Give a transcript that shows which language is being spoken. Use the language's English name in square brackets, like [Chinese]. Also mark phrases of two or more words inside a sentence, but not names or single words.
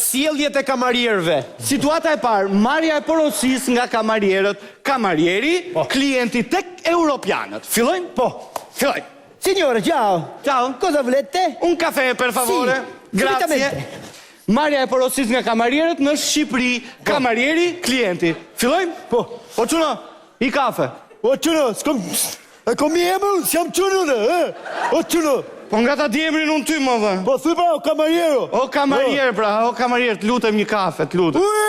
[Albanian] Sjelljet e kamarierëve. Situata e parë, marrja e porosies nga kamarierët, kamarieri, klienti tek europianët. Fillojmë? Po, Fillojmë. [Italian] Signore, ciao. Ciao. Cosa volete? Un caffè, per favore. Sì, Grazie. subitamente. [Albanian] Marrja e porosies nga kamarierët në Shqipëri, kamarieri, klienti. Fillojmë? po. O çuno, i kafe. O çuno, kom i emër, s'jam çuno, O çuno. Po nga ta di emrin unë ty, më dhe. Po thuj pra, o kamariero. O kamarier, pra, o kamarier, të lutem një kafe, të lutem.